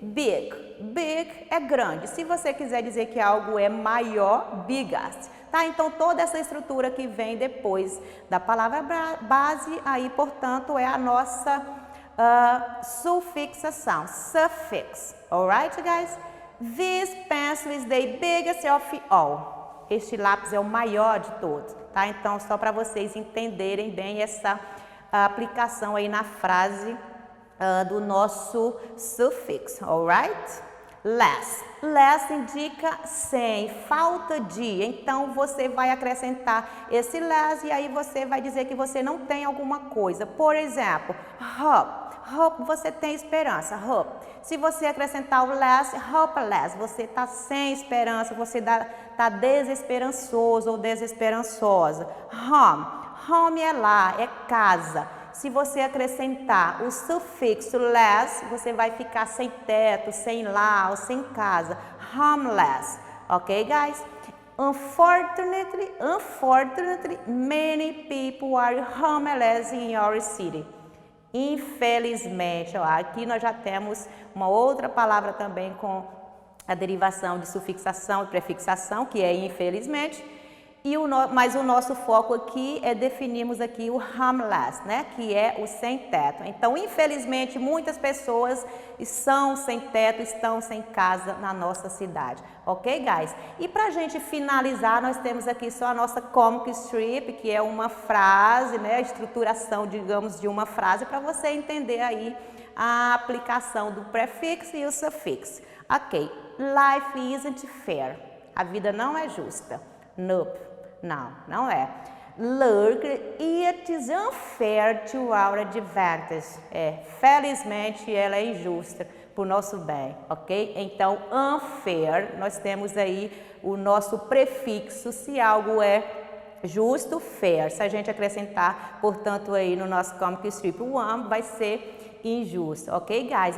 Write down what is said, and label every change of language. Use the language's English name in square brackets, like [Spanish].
[Portuguese] Big, big é grande. Se você quiser dizer que algo é maior, biggest. Tá? Então, toda essa estrutura que vem depois da palavra base, aí, portanto, é a nossa sufixação, suffix. [English] Alright, guys? This pencil is the biggest of all. [Portuguese] Este lápis é o maior de todos, tá? Então, só para vocês entenderem bem essa aplicação aí na frase do nosso sufixo, alright? Less. Less indica sem, falta de. Então, você vai acrescentar esse less e aí você vai dizer que você não tem alguma coisa. Por exemplo, hope. Hope, você tem esperança, hope. Se você acrescentar o less, hopeless, você está sem esperança, você está desesperançoso ou desesperançosa. Home, home é lá, é casa. Se você acrescentar o sufixo less, você vai ficar sem teto, sem lar ou sem casa. [English] Homeless, ok, guys? Unfortunately, many people are homeless in your city. [Portuguese] Infelizmente, ó, aqui nós já temos uma outra palavra também com a derivação de sufixação e prefixação, que é infelizmente, mas o nosso foco aqui é definirmos aqui o homeless, né, que é o sem teto. Então, infelizmente, muitas pessoas são sem teto, estão sem casa na nossa cidade, [English] ok, guys? [Portuguese] E para a gente finalizar, nós temos aqui só a nossa comic strip, que é uma frase, né, a estruturação, digamos, de uma frase, para você entender aí a aplicação do prefixo e o sufixo. [English] Ok, life isn't fair. [Portuguese] A vida não é justa. Nope. Não é. [English] Look, it is unfair to our advantage. [Portuguese] Felizmente ela é injusta para o nosso bem, ok? Então, unfair, nós temos aí o nosso prefixo, se algo é justo, fair. Se a gente acrescentar, portanto, aí no nosso comic strip, o vai ser injusto, [English] ok, guys?